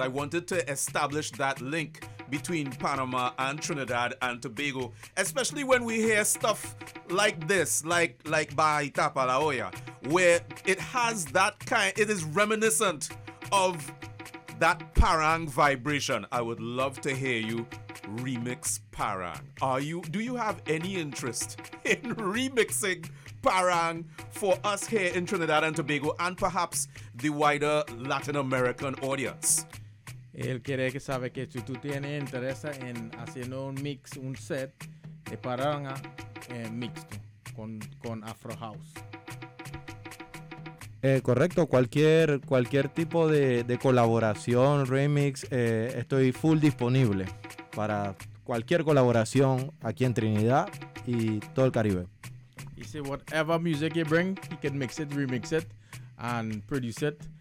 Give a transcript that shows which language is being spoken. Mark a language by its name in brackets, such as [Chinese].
[English] I wanted to establish that link between Panama and Trinidad and Tobago, especially when we hear stuff like this, like Baita Palaoya, where it has that kind, it is reminiscent of that parang vibration. I would love to hear you remix parang. Do you have any interest in remixing parang for us here in Trinidad and Tobago and perhaps the wider Latin American audience? [Spanish] Él quiere que sabe que si tú tienes interés en haciendo un mix, un set de paranga mixto con Afro House. Correcto, cualquier tipo de colaboración, remix, estoy full disponible para cualquier colaboración aquí en Trinidad y todo el Caribe. [English] He said whatever music you bring, he can mix it, remix it, and produce it.